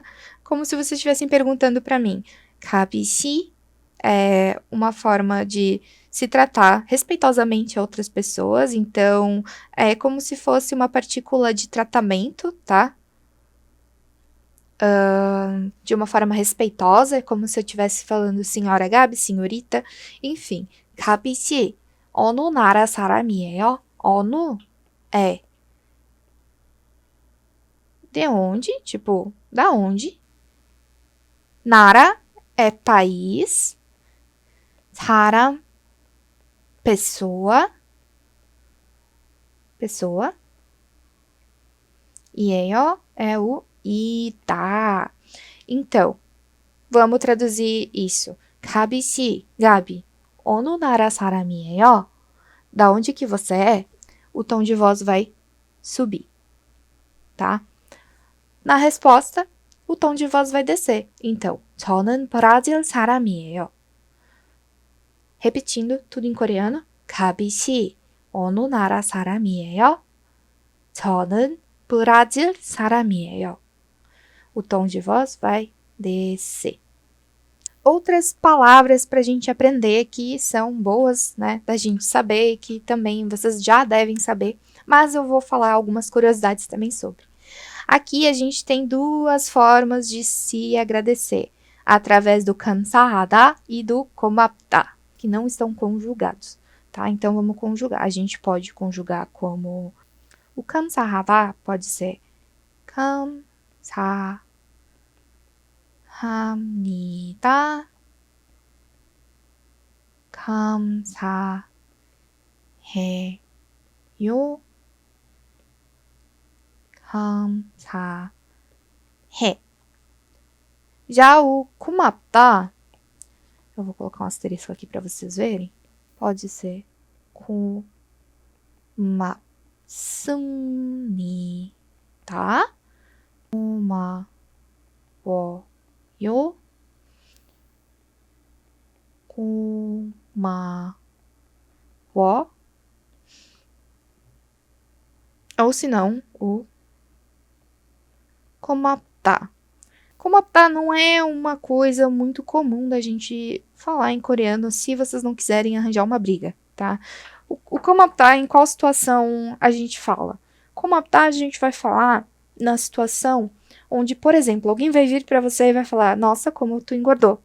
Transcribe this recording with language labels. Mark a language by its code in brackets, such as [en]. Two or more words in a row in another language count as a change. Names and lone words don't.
[pt] Como se vocês estivessem perguntando para mim. Gabi 씨 é uma forma de se tratar respeitosamente a outras pessoas, então é como se fosse uma partícula de tratamento, tá? De uma forma respeitosa, é como se eu estivesse falando senhora Gabi, senhorita, enfim. [ko] Gabi 씨, 어느 나라 사람이에요? [pt] 어느 é de onde? Tipo, da onde? Nara é país. 사람, pessoa. Pessoa. 이에요 é o ida. Então, vamos traduzir isso. [ko] 가비 씨, Gabi, 어느 나라 사람이에요? [pt] Da onde que você é? O tom de voz vai subir, tá? Na resposta, o tom de voz vai descer. Então, [ko] 저는 브라질 사람이에요. [pt] Repetindo tudo em coreano. [ko] 가비 씨, 어느 나라 사람이에요? 저는 브라질 사람이에요. [pt] O tom de voz vai descer. Outras palavras para a gente aprender que são boas, né, da gente saber, que também vocês já devem saber, mas eu vou falar algumas curiosidades também sobre. Aqui a gente tem duas formas de se agradecer, através do 감사하다 e do 고맙다, que não estão conjugados, tá? Então vamos conjugar. A gente pode conjugar como o 감사하다 pode ser 감사합니다. [ko] 감사해요. 감사해. [pt] Já o 고맙다, eu vou colocar um asterisco aqui para vocês verem, pode ser 고맙습니다. [ko] 고마워요. 고마워. [pt] Ou se não, o 고맙다. Go맙다 não é uma coisa muito comum da gente falar em coreano se vocês não quiserem arranjar uma briga, tá? O 고맙다, em qual situação a gente fala? Go맙다 a gente vai falar na situação onde, por exemplo, alguém vai vir pra você e vai falar, nossa, como tu engordou.